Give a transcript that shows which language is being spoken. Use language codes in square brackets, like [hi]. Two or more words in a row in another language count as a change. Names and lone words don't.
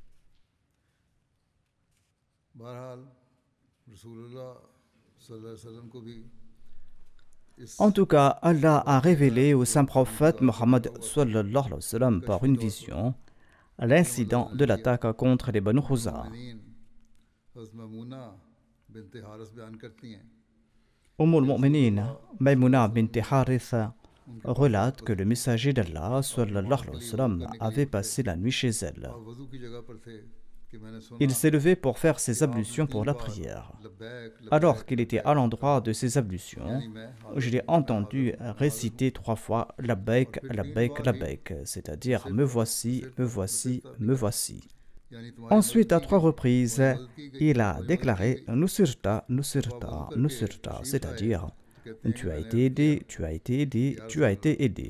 [fr] En tout cas, Allah a révélé au saint prophète Muhammad [ar] صلى الله عليه وسلم [fr] par une vision l'incident de l'attaque contre les Banu Khuza'a. Umm al-Mu'minin, Maymuna bint Harith, relate que le messager d'Allah [ar] صلى الله عليه وسلم, [fr] avait passé la nuit chez elle. [hi] और वज़ू की जगह पर थे कि मैंने सुना [fr] Il s'est levé pour faire ses ablutions pour la prière. Alors qu'il était à l'endroit de ses ablutions, je l'ai entendu réciter 3 fois [ar] لبيك، لبيك، لبيك, [fr] c'est-à-dire me voici, me voici, me voici. Ensuite, à 3 reprises, il a déclaré [ar] نصرت، نصرت، نصرت, [fr] c'est-à-dire tu as été aidé, tu as été aidé, tu as été aidé.